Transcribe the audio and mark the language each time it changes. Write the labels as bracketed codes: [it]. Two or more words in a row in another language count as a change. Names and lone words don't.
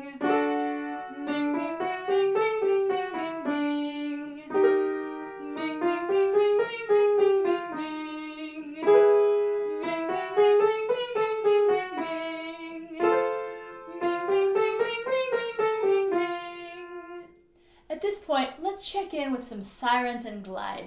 [en] Ming, ming, ming, ming, ming, ming, ming, ming, ming. Ming, ming, ming, ming, ming, ming, ming, ming, ming. Ming, ming, ming, ming, ming, ming, ming, ming, ming. Ming, ming, ming, ming, ming, ming, ming, ming, ming. At this point, let's check in with some sirens and glides.